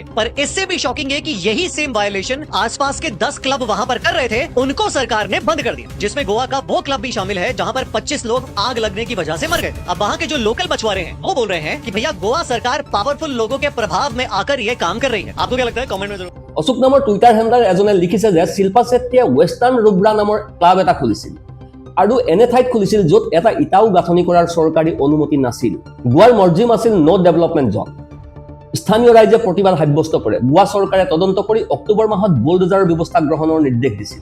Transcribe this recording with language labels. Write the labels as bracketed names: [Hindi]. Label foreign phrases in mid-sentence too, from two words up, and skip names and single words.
[Hindi] पर इससे भी शॉकिंग है कि यही सेम वायलेशन आसपास के 10 क्लब वहाँ पर कर रहे थे, उनको सरकार ने बंद कर दिया, जिसमें गोवा का वो क्लब भी शामिल है जहाँ पर 25 लोग आग लगने की वजह से मर गए। अब वहाँ के जो लोकल मछुआरे हैं वो बोल रहे हैं कि भैया गोवा सरकार पावरफुल लोगों के प्रभाव में आकर ये काम कर रही है। आपको क्या लगता है? कमेंट में जरूर। [Assamese] অশোক নামৰ [English] Twitter handler [Assamese] এজনে লিখিছে যে শিল্পা শেট্টিয়ে ৱেষ্টাৰ্ণ ৰুব্ৰা নামৰ ক্লাব এটা খুলিছিল আৰু এনে ঠাইত খুলিছিল য'ত এটা ইটাও গাঁথনি কৰাৰ চৰকাৰী অনুমতি নাছিল। গোৱাৰ মৰ্জিম আছিল [English] no development zone. [Assamese] স্থানীয় ৰাইজে প্ৰতিবাদ সাব্যস্ত কৰে। গোৱা চৰকাৰে তদন্ত কৰি অক্টোবৰ মাহত বুলডোজাৰৰ ব্যৱস্থা গ্ৰহণৰ নিৰ্দেশ দিছিল।